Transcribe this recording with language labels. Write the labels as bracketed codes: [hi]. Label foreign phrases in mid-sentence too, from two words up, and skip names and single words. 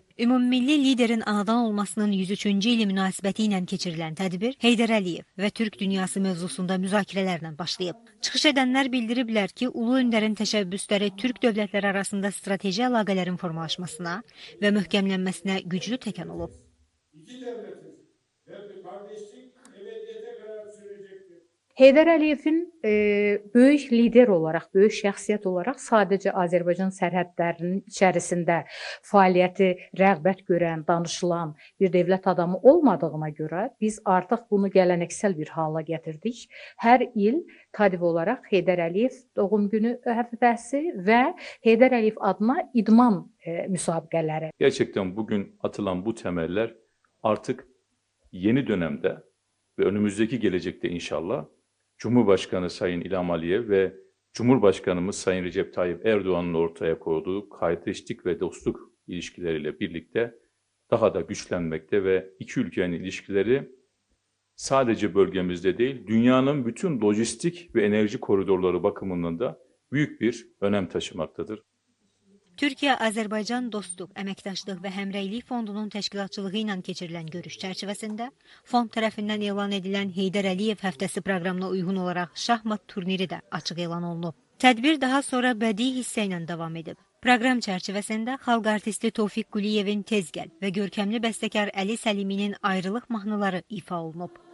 [az] Ümummilli liderin anadan olmasının 103-cü ili münasibəti ilə keçirilən tədbir Heydər Əliyev və Türk dünyası mövzusunda müzakirələrlə başlayıb. Çıxış edənlər bildiriblər ki, Ulu Öndərin təşəbbüsləri Türk dövlətləri arasında strateji əlaqələrin formalaşmasına və möhkəmlənməsinə güclü təkan olub. [tr] İki devletiz ve bir kardeşlik ebediyete kadar sürecektir. [az] Heydər Əliyevin böyük lider olaraq, böyük şəxsiyyət olaraq sadəcə Azərbaycan sərhədlərinin içərisində fəaliyyəti rəğbət görən, danışılan bir dövlət adamı olmadığına görə biz artıq bunu gələneksel bir hala gətirdik. Hər il Tadiv olaraq Heydər Əliyev doğum günü həftəsi və Heydər Əliyev adına idman müsabiqələri. [tr] Gerçekten bugün atılan bu temeller artık yeni dönemde ve önümüzdeki gelecekte inşallah Cumhurbaşkanı Sayın İlham Aliyev ve Cumhurbaşkanımız Sayın Recep Tayyip Erdoğan'ın ortaya koyduğu kardeşlik ve dostluk ilişkileriyle birlikte daha da güçlenmekte ve iki ülkenin ilişkileri sadece bölgemizde değil, dünyanın bütün lojistik ve enerji koridorları bakımından da büyük bir önem taşımaktadır. [az] Türkiyə-Azərbaycan Dostluq, Əməkdaşlıq və Həmrəylik Fondunun təşkilatçılığı ilə keçirilən görüş çərçivəsində fond tərəfindən elan edilən Heydər Əliyev həftəsi proqramına uyğun olaraq şahmat turniri də açıq elan olunub. Tədbir daha sonra bədii hissə ilə davam edib. Proqram çərçivəsində xalq artisti Tofiq Quliyevin Tezgəl və görkəmli bəstəkar Əli Səliminin Ayrılıq mahnıları ifa olunub.